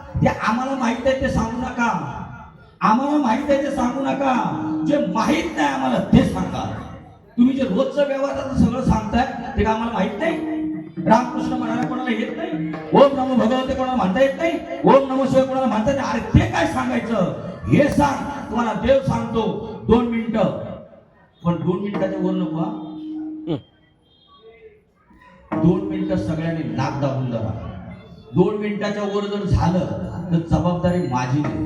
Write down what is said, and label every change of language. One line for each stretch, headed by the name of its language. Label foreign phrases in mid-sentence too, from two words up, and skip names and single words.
Marathi: आम्हाला माहित आहे ते सांगू नका. आम्हाला माहित आहे ते सांगू नका. जे माहित नाही आम्हाला ते सांगा. तुम्ही जे रोजचं व्यवहाराचं सगळं सांगताय ते का आम्हाला माहित नाही? रामकृष्ण म्हणायला कोणाला येत नाही?
Sanskrit: ओम नमो भगवते
Marathi: कोणाला म्हणता येत नाही?
Sanskrit: ओम नमो शिवाय
Marathi: कोणाला म्हणता येत नाही? अरे ते काय सांगायचं हे सांग. तुम्हाला देव सांगतो 2 मिनिटं, पण 2 मिनिटाच्या वर नको हा. 2 मिनिटं सगळ्यांनी नाक दाबून धरा. 2 मिनिटाच्या वर जर झालं तर जबाबदारी माझी नाही.